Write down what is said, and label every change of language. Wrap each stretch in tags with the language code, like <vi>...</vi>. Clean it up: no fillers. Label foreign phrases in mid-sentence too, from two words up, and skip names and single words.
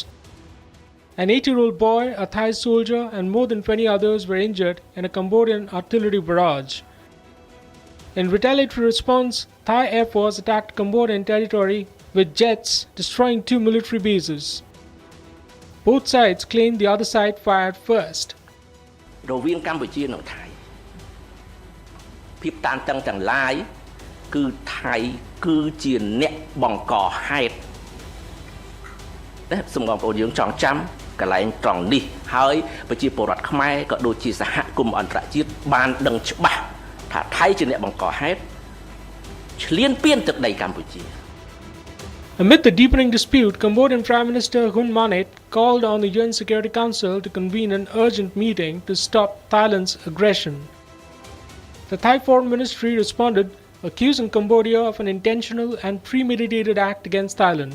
<en>An 8-year-old boy, a Thai soldier, and more than 20 others were injured in a Cambodian artillery barrage. In retaliatory response, Thai Air Force attacked Cambodian territory with jets, destroying 2 military bases. Both sides claimed the other side fired first.</en> <km>រវាងកម្ពុជានិងថៃភាពតានតឹងទាំងឡាយគឺថៃគឺជាអ្នកបង្កហេតុតែសូមបងប្អូនយើងចងចាំកន្លែងត្រង់នេះហើយប្រជាពលរដ្ឋខ្មែរក៏ដូចជាសហគមន៍អន្តរជាតិបានដឹងច្បាស់ថាថៃជាអ្នកបង្កហេតុឈ្លានពានទឹកដីកម្ពុជា</km> <en>Amid the deepening dispute, Cambodian Prime Minister Hun Manet called on the UN Security Council to convene an urgent meeting to stop Thailand's aggression. The Thai Foreign Ministry responded, accusing Cambodia of an intentional and premeditated act against Thailand.</en>